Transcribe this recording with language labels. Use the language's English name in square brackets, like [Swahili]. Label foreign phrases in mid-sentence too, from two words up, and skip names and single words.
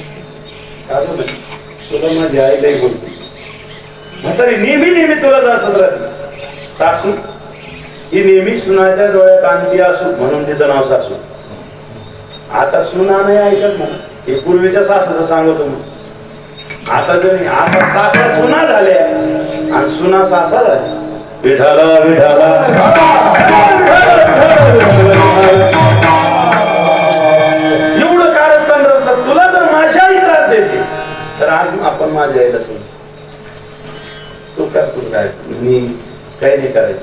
[Marathi] तुला माझी आईलाही बोलते म्हातारी नेहमी तुला जायचं राहते. सासू ही नेहमी सुनाच्या डोळ्यात आणती असू म्हणून तिचं नाव सासू. आता सुना नाही ऐकत ना. हे पूर्वीच्या सासाचं सांगतो मी. आता जरी आता सासा सुना झाल्या आणि सुना सासा झाल्या. विठाला विठाला एवढं कारस्थान राहतात. तुला जर माझ्या आई त्रास देते तर आज आपण माझ्या आईला सांगू तू काय तू काय मी काही नाही करायचं.